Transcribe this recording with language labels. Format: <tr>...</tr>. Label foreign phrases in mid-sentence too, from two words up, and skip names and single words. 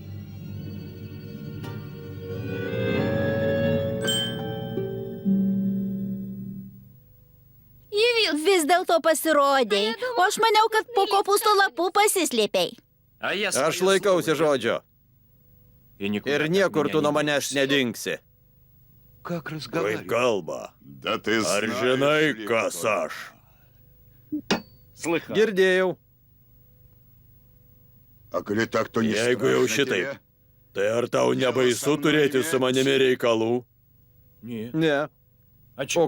<lt>Vis dėlto pasirodėjai, o aš maniau, kad po kopūsto lapų pasislėpiai.</lt> <ru>А я</ru> <lt>Aš</lt> <ru>свое</ru> <lt>laikausi</lt> <ru>слово</ru> <lt>žodžio.</lt> <ru>И никуда</ru> <lt>Ir</lt> <ru>от</ru> <lt>niekur</lt> <ru>меня</ru> <lt>tu</lt> <ru>не</ru> <lt>nuo manęs</lt> <ru>денешься.</ru> <lt>nedingsi.</lt> <ru>Как</ru> <lt>Kaip</lt> <ru>разговаривать?</ru> <lt>kalba.</lt> <ru>Да ты</ru> <lt>Ar</lt> <ru>знаешь</ru> <lt>žinai,</lt> <ru>ли,</ru> <lt>kas</lt> <ru>кто</ru> <lt>aš?</lt> <ru>Слыхал.</ru> <lt>Girdėjau.</lt> <ru>А коли так, то не</ru> <lt>Jeigu jau</lt> <ru>страшно</ru> <lt>šitaip,</lt> <ru>тебе?</ru> <lt>tai ar tau nebaisu turėti su manimi reikalų?</lt> <ru>Не.</ru> <lt>Ne.</lt> <ru>А чё?</ru>